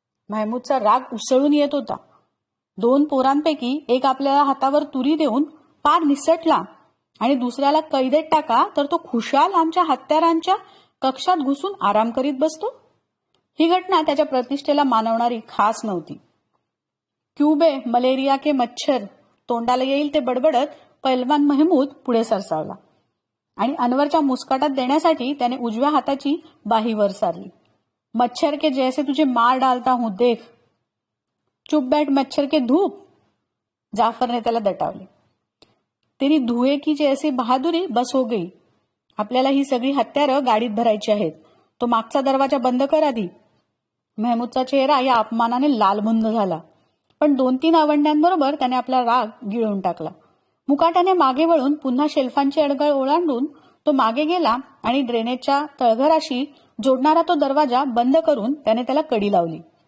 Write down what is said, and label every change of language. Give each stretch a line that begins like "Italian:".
Marathi: मेहमूदचा राग उसळून येत होता. 2 पोरांपैकी एक आपल्याला हातावर तुरी देऊन पार निसटला आणि दुसऱ्याला कैदेत टाका तर तो खुशाल आमच्या हत्यारांच्या कक्षात घुसून आराम करीत बसतो. ही घटना त्याच्या प्रतिष्ठेला मानवणारी खास नव्हती.
Hindi: क्यूबे मलेरिया के मच्छर
Marathi: तोंडाला येईल ते बडबडत पैलवान महमूद पुढे सरसावला आणि अनवरच्या मुस्काटात देण्यासाठी त्याने उजव्या हाताची बाही वर सारली.
Hindi: मच्छर के जैसे तुझे मार डालता हूं देख. चुप बैठ मच्छर के धूप.
Marathi: जाफरने त्याला दटावले.
Hindi: तेरी धुए की जैसी बहादुरी बस हो गई.
Marathi: आपल्याला ही सगळी हत्यारं गाडीत भरायची आहेत. तो मागचा दरवाजा बंद कर आधी. महमूदचा चेहरा या अपमानाने लालबुंद झाला, पण 2-3 आवंड्यांबरोबर त्याने आपला राग गिळून टाकला. मुकाट्याने मागे वळून पुन्हा शेल्फांची अडगळ ओलांडून तो मागे गेला आणि ड्रेनेजच्या तळघराशी जोडणारा तो दरवाजा बंद करून त्याने त्याला कडी लावली.